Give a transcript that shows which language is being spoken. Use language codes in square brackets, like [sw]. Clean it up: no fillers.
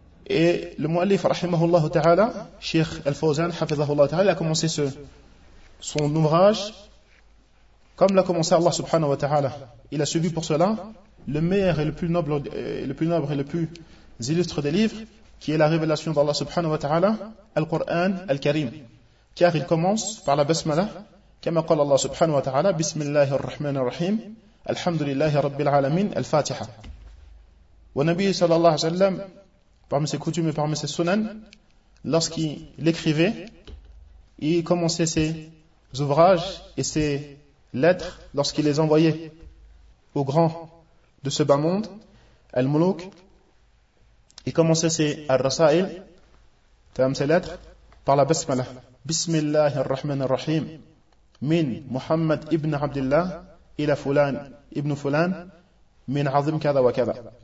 [fr] Et le mu'allif, rahimahullah ta'ala, Sheikh Al-Fawzan, hafizahullah ta'ala, a commencé son ouvrage, comme l'a commencé Allah subhanahu wa ta'ala. Il a suivi pour cela le meilleur et le plus noble et le plus illustre des livres, qui est la révélation d'Allah subhanahu wa ta'ala, Al-Qur'an Al-Karim. Car il commence par la basmala, [ar] كما قال الله سبحانه وتعالى بسم الله الرحمن الرحيم الحمد لله رب العالمين الفاتحة. والنبي صلى الله عليه وسلم [fr] parmi ses coutumes et parmi ses sunan, lorsqu'il écrivait, il commençait ses ouvrages et ses lettres lorsqu'il les envoyait aux grands de ce bas monde, al-muluk, il commençait ses al-rasail, ses lettres, par la basmala, [ar] بسم الله الرحمن الرحيم من محمد ابن عبد الله الى فلان ابن فلان من عظيم كذا وكذا.